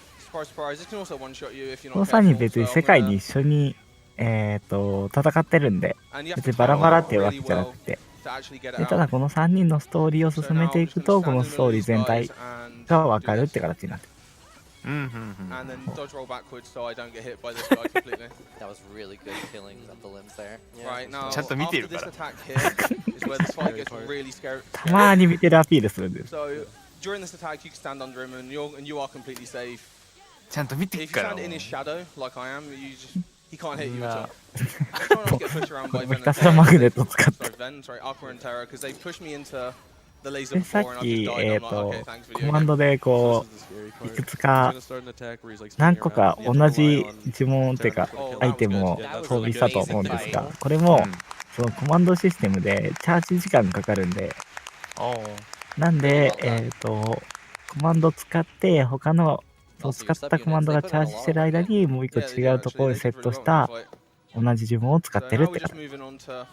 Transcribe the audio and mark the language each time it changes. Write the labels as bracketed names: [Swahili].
[Japanese] この3人別に世界に一緒に戦ってるんで別にバラバラっていうわけじゃなくてただこの3人のストーリーを進めていくとこのストーリー全体が分かるって形になってる。 [English] And then dodge roll backwards so I don't get hit by this guy completely. That was really good killing of the limbs there. Right now, after this attack here is where the fight gets really scary. [Japanese] たまに見てるアピールするんです。 [English] So during this attack, you can stand under him and you are completely safe. [Japanese] ちゃんと見てっから。 [English] If you stand in his shadow like I am, he can't hit you at all. Try not to get pushed around by Ven and Terra. Sorry, Aqua and Terra, because they've pushed me into. [Japanese] でさっき、コマンドでこういくつか何個か同じ呪文っていうかアイテムを装備したと思うんですがこれもそのコマンドシステムでチャージ時間かかるんでなんでコマンド使って他の使ったコマンドがチャージしてる間にもう一個違うところにセットした同じ呪文を使ってるって感じ。